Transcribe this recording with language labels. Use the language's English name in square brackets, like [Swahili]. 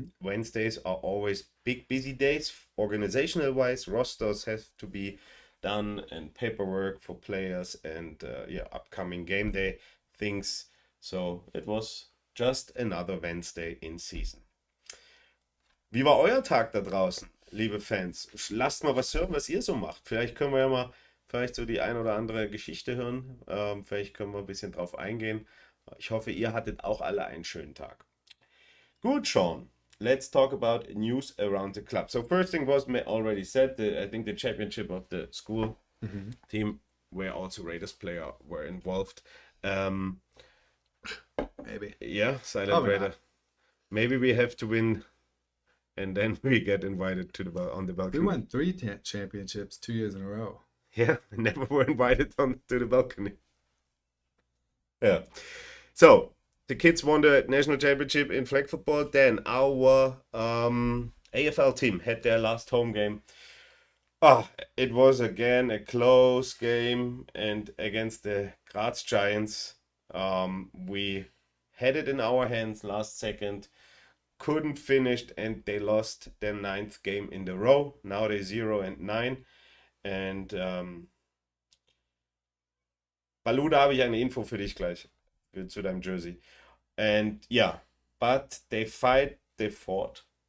[English] Wednesdays are always big busy days, organizational wise. Rosters have to be done and paperwork for players and yeah, upcoming game day things. So it was just another Wednesday in season. [German] Wie war euer Tag da draußen, liebe Fans? Lasst mal was hören, was ihr so macht. Vielleicht können wir ja mal vielleicht so die ein oder andere Geschichte hören. Vielleicht können wir ein bisschen drauf eingehen. Ich hoffe, ihr hattet auch alle einen schönen Tag. [English] Good, Sean. Let's talk about news around the club. So first thing was already said, I think the championship of the school team, where also Raiders player were involved. Maybe. Yeah, Silent Probably Raider. not. Maybe we have to win, and then we get invited to on the We balcony. won 3 championships 2 years in a row. Yeah, never were invited to the balcony. Yeah. So the kids won the national championship in flag football. Then our AFL team had their last home game. It was again a close game, and against the Graz Giants, we had it in our hands last second, couldn't finish, and they lost their 9th game in the row. Now they're 0-9. [German] And Balu, da habe ich eine Info für dich gleich zu deinem Jersey. [English] And yeah, but they fought